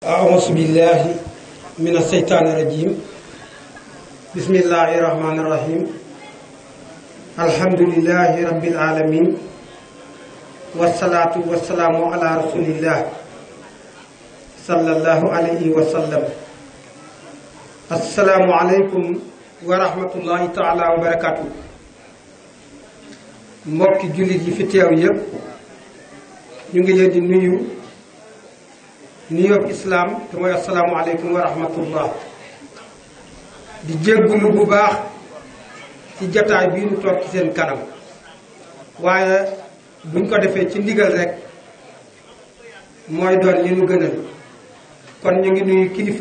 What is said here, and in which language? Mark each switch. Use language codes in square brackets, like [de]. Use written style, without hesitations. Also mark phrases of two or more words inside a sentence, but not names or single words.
[ar] أعوذ بالله من الشيطان الرجيم بسم الله الرحمن الرحيم الحمد لله رب العالمين والصلاة والسلام على رسول الله صلى الله عليه وسلم السلام عليكم ورحمة الله تعالى وبركاته [wo] mbokki jullit yi fi teew yépp ñu ngi leen di nuyoo islaam te mooy [ar] السلام عليكم ورحمة الله [wo] di jéggulu bu baax ci jataay bii nu toog ci seen kanam waaye buñ ko defee ci ndigal rek mooy doon li nu gënal kon ñu ngi nuyu kilifa